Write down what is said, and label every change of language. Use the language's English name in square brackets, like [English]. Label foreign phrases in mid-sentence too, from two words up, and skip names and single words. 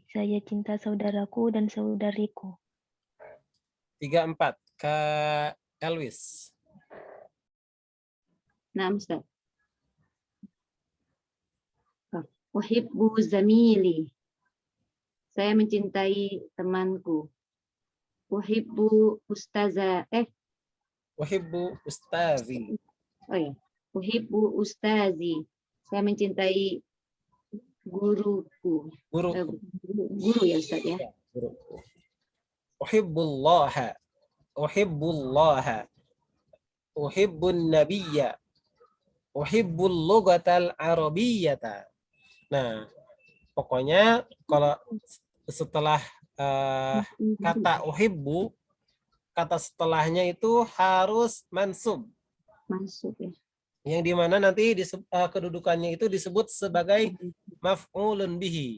[Indonesian] Saya cinta saudaraku dan saudariku. 3, 4. Kak Elwis. Nah, Ustaz. [Arabic] أحب زميلي. [Indonesian] Saya mencintai temanku. [Arabic] أحب أستاذة. أحب أستاذي. Oh ya. أحب أستاذي. [Indonesian] Saya mencintai guruku. Guru. Guru ya Ustaz ya. Guruku. [Arabic] أحب الله. أحب الله أحب النبي. أحب اللغة العربية. [Indonesian] Nah, pokoknya kalau setelah kata uhibbu, kata setelahnya itu harus mansub. Mansub ya. Yang dimana nanti kedudukannya itu disebut sebagai [Arabic] مفعول به.